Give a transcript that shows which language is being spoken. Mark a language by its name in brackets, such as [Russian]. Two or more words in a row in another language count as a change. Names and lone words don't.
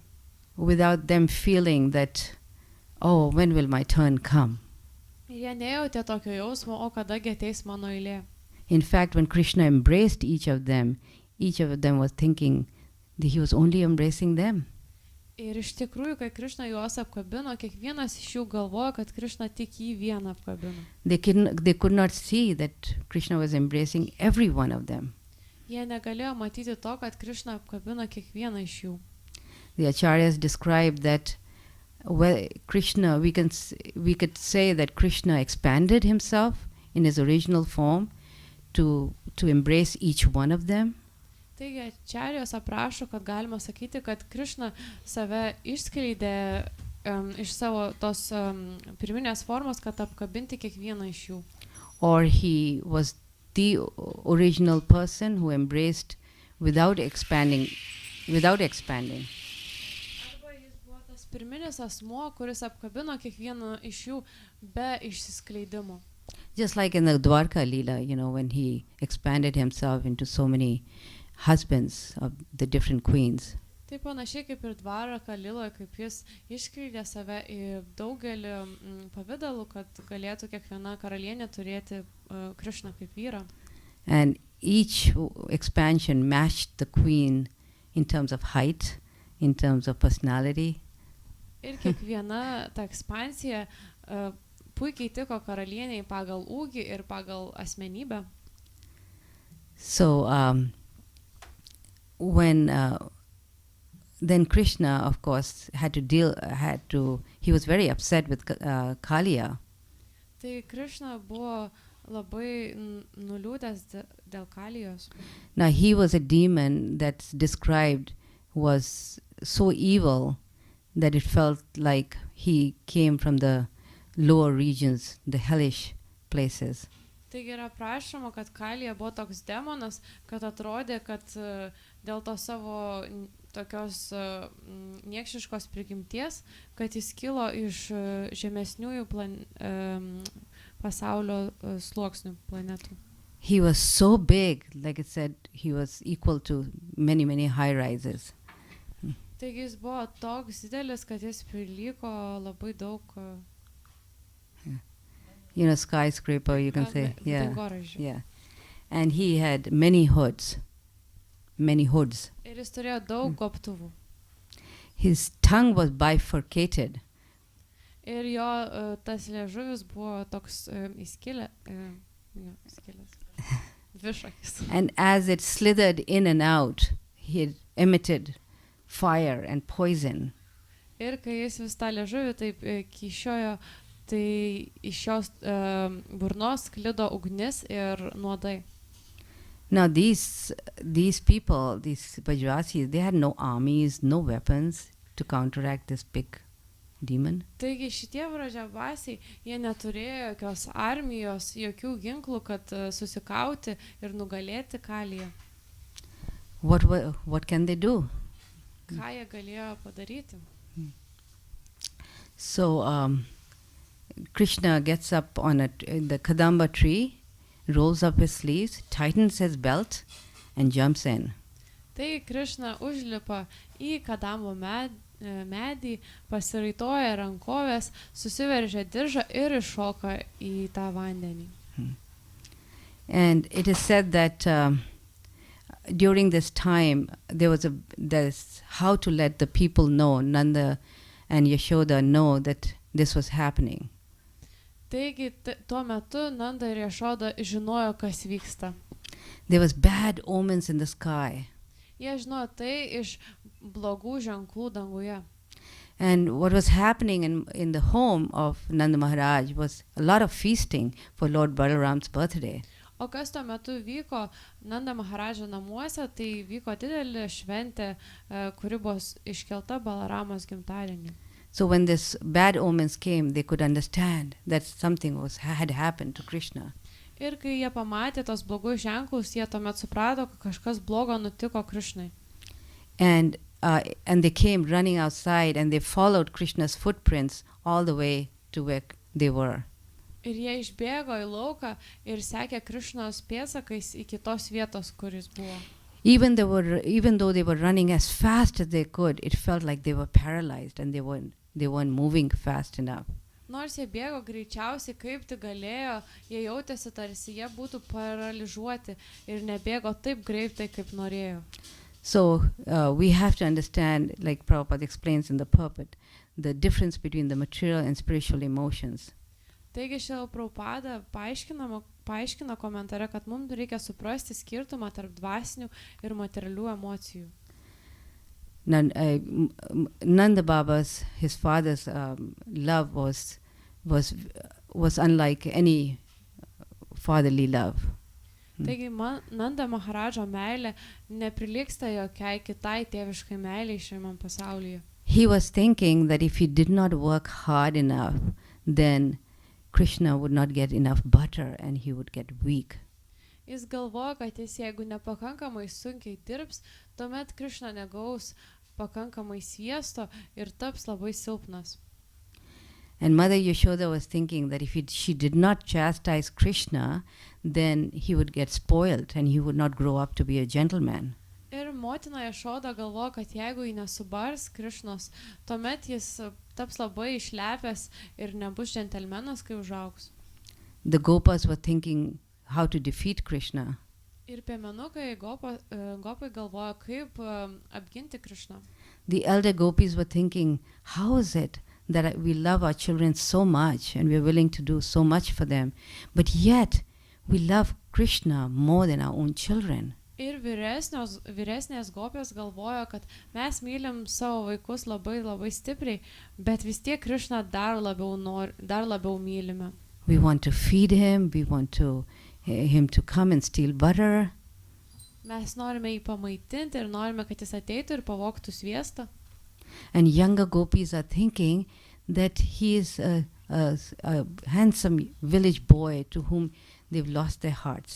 [English] without them feeling that, oh, when will my turn come? [Lithuanian] Ir jie nejautė tokio jausmo, o kadagi ateis mano eilė. [English] In fact, when Krishna embraced each of them was thinking that he was only embracing them. [Lithuanian] Ir iš tikrųjų, kai Krišna juos apkabino, kiekvienas iš jų galvojo, kad Krišna tik jį vieną apkabino. [English] They could not see that Krishna was embracing every one of them. [Lithuanian] Jie negalėjo matyti to, kad Krišna apkabino kiekvieną iš jų. [English] The acharyas described that Krishna, we could say that Krishna expanded himself in his original form to embrace each one of them. [Lithuanian] Taigi, acharyos aprašo, kad galima sakyti, kad Krišna save išskleidė iš savo tos pirminės formos, kad apkabinti kiekvieną iš jų. [English] Or he was the original person who embraced without expanding. [Lithuanian] Arba jis buvo tas pirminis asmuo, kuris apkabino kiekvieną iš jų be išsiskleidimo. [English] Just like in the Dwarka Leela, when he expanded himself into so many husbands of the different queens. [Lithuanian] Taip panašiai kaip ir Dvaraka Liloje, kaip jis išskleidė save į daugelį pavidalų, kad galėtų kiekviena karalienė turėti Krišną kaip vyrą. [English] And each expansion matched the queen in terms of height, in terms of personality. [Lithuanian] Ir kiekviena ta ekspansija puikiai tiko karalieniai pagal ūgį ir pagal asmenybę. [English] So then Krishna, of course, he was very upset with Kaliya. [Lithuanian] Tai Krišna buvo labai nuliūdęs dėl Kalijos. [English] Now he was a demon that's described was so evil that it felt like he came from the lower regions, the hellish places. [Lithuanian] Taigi yra prašoma, kad Kalija buvo toks demonas, kad atrodė, kad dėl to savo tokios niekšiškos prigimties, kad jis kilo iš žemesniųjų pasaulio sluoksnių planetų. [English] He was so big, like it said, he was equal to many, many high rises. [Lithuanian] Taigi jis buvo toks didelis, kad jis prilygo labai daug [English] skyscraper, you can say. Yeah. [Lithuanian] dangoraižių. [English] Yeah. And he had many hoods. [Lithuanian] Ir jis turėjo daug gobtuvų. [English] His tongue was bifurcated. [Lithuanian] Ir jo tas liežuvis buvo toks įskilęs. Dvišakis. [English] And as it slithered in and out, he emitted fire and poison. [Lithuanian] Ir kai jis vis tą liežuvį taip kišiojo, tai iš jos burnos sklido ugnis ir nuodai. [English] Now these people, these Bajrasis, they had no armies, no weapons to counteract this big demon. [Lithuanian] Taigi šitie vražiabasiai, jie neturėjo jokios armijos, jokių ginklų, kad susikauti ir nugalėti Kaliją. [English] What can they do? [Lithuanian] Ką jie galėjo padaryti? [English] So Krishna gets up on the Kadamba tree, rolls up his sleeves, tightens his belt, and jumps in. [Lithuanian] Tai Krišna užlipa į Kadambo medį, pasiraitoja rankovės, susiveržia diržą ir iššoka į tą vandenį. [English] And it is said that during this time, there's how to let the people know, Nanda and Yashoda know that this was happening. [Lithuanian] Taigi tuo metu Nanda ir Jašoda žinojo, kas vyksta. [English] There was bad omens in the sky. [Lithuanian] Jie žinojo tai iš blogų ženklų danguje. [English] And what was happening in the home of Nanda Maharaj was a lot of feasting for Lord Balaram's birthday. [Lithuanian] O kas tuo metu vyko Nanda Maharadžo namuose, tai vyko didelė šventė, kuri buvo iškelta Balaramos gimtadienį. [English] So when this bad omens came, they could understand that something had happened to Krishna. [Lithuanian] Ir kai jie pamatė tos blogus ženklus, jie tuomet suprato, kad kažkas blogo nutiko Krishnai. [English] And they came running outside and they followed Krishna's footprints all the way to where they were. [Lithuanian] Ir jie išbėgo į lauką ir sekė Krishnos pėdsakais iki tos vietos, kuris buvo. [English] Even though they were running as fast as they could, it felt like they were paralyzed and they weren't moving fast enough. [Lithuanian] Nors jie bėgo greičiausiai kaip tik galėjo, jie jautėsi tarsi jie būtų paralyžiuoti ir nebėgo taip greitai, kaip norėjo. [English] So we have to understand, like Prabhupada explains in the pulpit, the difference between the material and spiritual emotions. [Lithuanian] Taigi Šrila Prabhupada paaiškina komentare, kad mums reikia suprasti skirtumą tarp dvasinių ir materialių emocijų. [English] Nanda Baba's, his father's love was unlike any fatherly love. [Lithuanian] Taigi Nanda Maharadžo meilė neprilygsta jokiai kitai tėviškai meiliai šiame pasaulyje. [English] He was thinking that if he did not work hard enough, then Krishna would not get enough butter and he would get weak. [Lithuanian] Jis galvoja, kad jeigu nepakankamai sunkiai dirbs, tuomet Krishna negaus pakankamai sviesto ir taps labai silpnas. [English] And Mother Yashoda was thinking that if she did not chastise Krishna, then he would get spoiled and he would not grow up to be a gentleman. [Lithuanian] Ir motina Jašoda galvoja, kad jeigu jį nesubars Krishnos, tuomet jis taps labai išlepęs ir nebus džentelmenas, kai užaugs. [English] The Gopas were thinking how to defeat Krishna. [Lithuanian] Ir piemenukai gopai galvoja, kaip apginti Krishną. [English] The elder Gopis were thinking, how is it that we love our children so much and we are willing to do so much for them, but yet we love Krishna more than our own children. [Lithuanian] Ir vyresnės gopės galvoja, kad mes mylim savo vaikus labai labai stipriai, bet vis tiek Krishna dar labiau mylime. [English] We want to feed him, we want him to come and steal butter. [Lithuanian] Mes norime jį pamaitinti ir norime, kad jis ateitų ir pavogtų sviestą. [English] And younger gopis are thinking that he is a handsome village boy to whom they've lost their hearts.